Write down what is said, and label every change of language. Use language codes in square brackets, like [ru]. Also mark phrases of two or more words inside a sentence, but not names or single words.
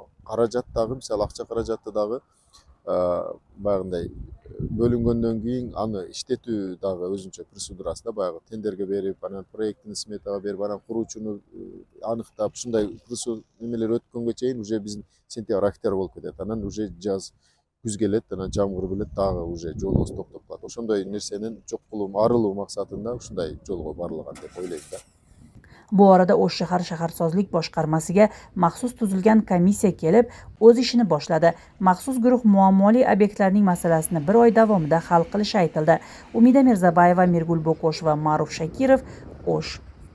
[ky] Каражат дагы, мисалы акча каражаты дагы баягындай бөлүнгөндөн кийин аны иштетүү дагы өзүнчө процедурасы да баягы тендерге берип, анан проекттин сметага берип, анан куруучуну аныктап, ушундай немелер өткөнгө чейин уже биздин сентябрь, октябрь болуп кетет. Анан уже жаз, күз келет, анан жамгыр келет, дагы уже жолубуз токтоп калат. Ошондой нерсенин жок кылуу, арылуу максатында ушундай жолго барылган деп ойлойм да. [uz] Bu arada O'sh shahar shaharsozlik boshqarmasiga maxsus tuzilgan komissiya kelib, o'z ishini boshladi. Maxsus guruh muammoli obyektlarning masalasini bir oy davomida hal qilishi aytildi. Umida Mirzabayeva, Mirgul Bokosh va Ma'ruf Shakirov, O'sh.